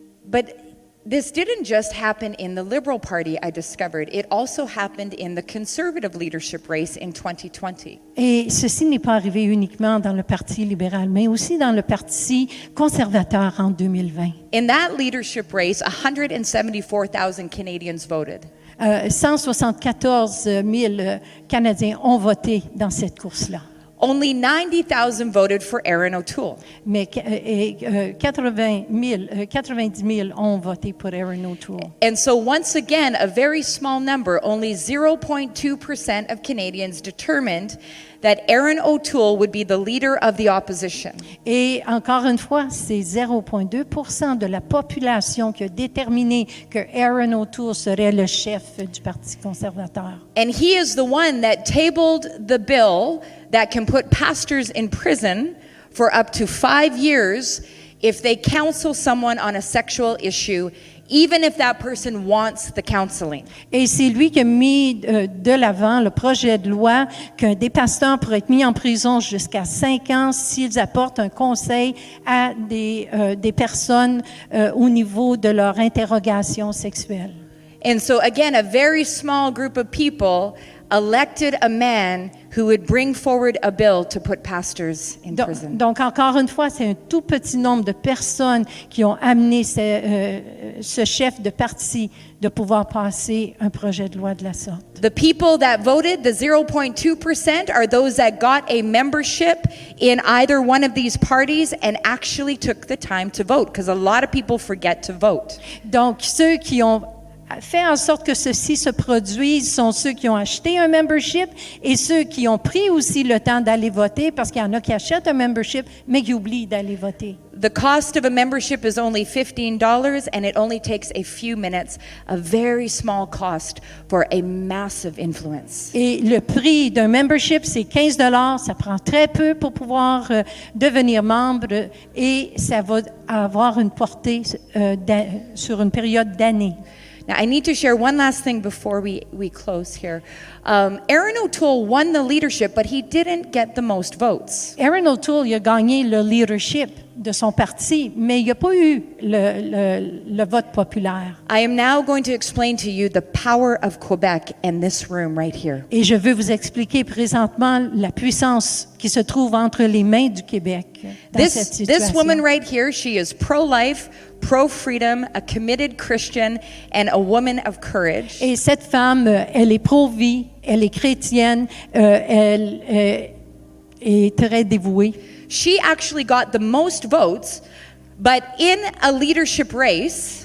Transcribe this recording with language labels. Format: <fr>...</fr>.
<en>But this didn't just happen in the Liberal Party, I discovered. It also happened in the Conservative leadership race in 2020.</en> <fr>Et ceci n'est pas arrivé uniquement dans le Parti libéral, mais aussi dans le Parti conservateur en 2020.</fr> <en>In that leadership race, 174,000 Canadians voted.</en> <fr>174 000 Canadiens ont voté dans cette course-là.</fr> <en>Only 90,000 voted for Erin O'Toole.</en> <fr>Mais 90 000 ont voté pour Erin O'Toole.</fr> <en>And so once again, a very small number, only 0.2% of Canadians determined that Erin O'Toole would be the leader of the opposition.</en> <fr>Et encore une fois, c'est 0,2% de la population qui a déterminé que Erin O'Toole serait le chef du Parti conservateur.</fr> <en>And he is the one that tabled the bill that can put pastors in prison for up to 5 years if they counsel someone on a sexual issue, even if that person wants the counseling.</en> <fr>Et c'est lui qui a mis de l'avant le projet de loi qu'un des pasteurs pourrait être mis en prison jusqu'à 5 ans s'ils apportent un conseil à des personnes au niveau de leur interrogation sexuelle.</fr> <en>And so, again, a very small group of people elected a man who would bring forward a bill to put pastors in prison.</en> <fr>Donc, encore une fois, c'est un tout petit nombre de personnes qui ont amené ce chef de parti de pouvoir passer un projet de loi de la sorte.</fr> <en>The people that voted, the 0.2%, are those that got a membership in either one of these parties and actually took the time to vote, because a lot of people forget to vote.</en> <fr>Donc, ceux qui ont fait en sorte que ceci se produise sont ceux qui ont acheté un membership et ceux qui ont pris aussi le temps d'aller voter, parce qu'il y en a qui achètent un membership mais qui oublient d'aller voter.</fr> <en>The cost of a membership is only $15, and it only takes a few minutes, a very small cost for a massive influence.</en> <fr>Et le prix d'un membership, c'est 15 $. Ça prend très peu pour pouvoir devenir membre et ça va avoir une portée sur une période d'années.</fr> <en>Now, I need to share one last thing before we close here. Aaron O'Toole won the leadership, but he didn't get the most votes.</en> <fr>Aaron O'Toole, il a gagné le leadership de son parti, mais il n'a pas eu le vote populaire.</fr> <en>I am now going to explain to you the power of Quebec and this room right here.</en> <fr>Et je veux vous expliquer présentement la puissance qui se trouve entre les mains du Québec dans cette situation.</fr> <en>This woman right here, she is pro-life, pro-freedom, a committed Christian, and a woman of courage.</en> <fr>Et cette femme, elle est pro-vie, elle est chrétienne, elle est très dévouée.</fr> <en>She actually got the most votes, but in a leadership race,</en>